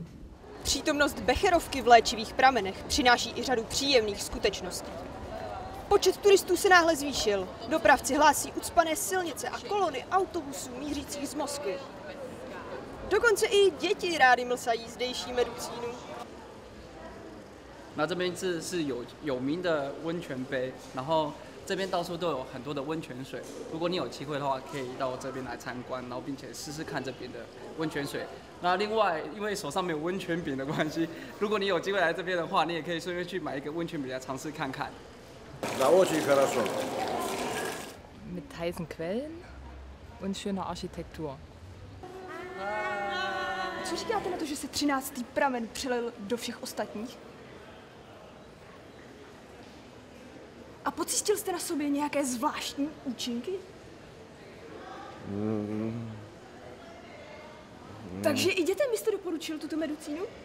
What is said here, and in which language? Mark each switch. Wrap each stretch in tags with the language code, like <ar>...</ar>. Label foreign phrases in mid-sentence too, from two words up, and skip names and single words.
<cs>Přítomnost becherovky v léčivých pramenech přináší i řadu příjemných skutečností. Počet turistů se náhle zvýšil. Dopravci hlásí ucpané silnice a kolony autobusů mířících z Moskvy. Dokonce i děti rády mlsají zdejší medicínu.</cs> <zh>那这边是有名的温泉杯，然后这边到处都有很多的温泉水。如果你有机会的话，可以到这边来参观，然后并且试试看这边的温泉水。那另外，因为手上没有温泉饼的关系，如果你有机会来这边的话，你也可以顺便去买一个温泉饼来尝试看看。</zh> <ru>Na очень хорошо.</ru> <de>Mit heißen Quellen und schöner Architektur.</de> <cs>Co říkáte na to, že se 13. pramen přelil do všech ostatních? A pocítil jste na sobě nějaké zvláštní účinky? Takže i dětem byste doporučil tuto medicínu?</cs>